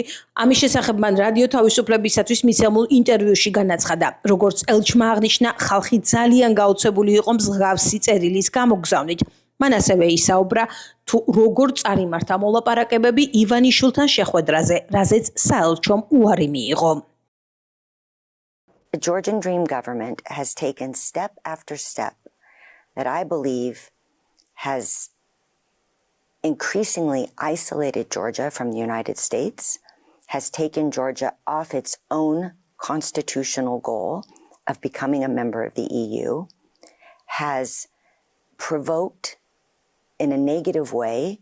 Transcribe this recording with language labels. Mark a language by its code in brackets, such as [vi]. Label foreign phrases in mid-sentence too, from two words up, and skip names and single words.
[ka] ამის შესახებ მან რადიო თავისუფლებისათვის მისცემულ ინტერვიუში განაცხადა, როგორც ელჩმა აღნიშნა, ხალხი ძალიან გაოცებული იყო მსგავსი წერილის გამოგზავნით. მან ასევე ისაუბრა თუ როგორ წარიმართა მოლაპარაკებები ივანიშვილთან შეხვედრაზე, რაზეც საელჩომ უარი მიიღო. [en] The Georgian Dream government has taken step after step that I believe has increasingly isolated Georgia from the United States, has taken Georgia off its own constitutional goal of becoming a member of the EU, has provoked in a negative way